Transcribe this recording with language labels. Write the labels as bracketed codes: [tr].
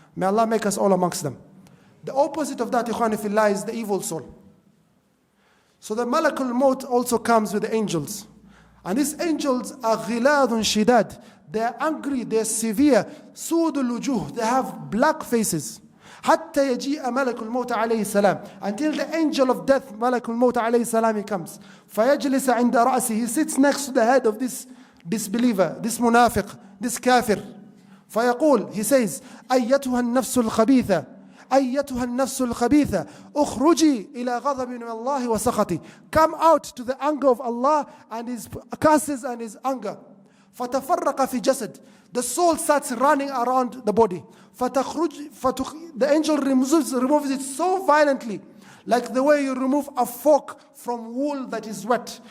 [en] May Allah make us all amongst them. The opposite of that, ikhwani fillah, is the evil soul. So the malakul maut also comes with the angels. And these angels are [ar] ghiladun shidad. [en] They are angry, they are severe. [ar] Sudul wujuh, [en] they have black faces. [ar] حتى يجيء ملك الموت عليه السلام, [en] until the angel of death, [ar] ملك الموت عليه السلام, he comes. فيجلس عند رأسه, [en] he sits next to the head of this disbeliever, this munafiq, this kafir. [ar] فيقول, [en] he says, [ar] أيتها النفس الخبيثة, أيتها النفس الخبيثة, اخرجي إلى غضب من الله وسخطه. [en] Come out to the anger of Allah and his curses and his anger. [ar] فتفرق في جسد, [en] the soul starts running around the body. The angel removes it so violently, like the way you remove a fork from wool that is wet.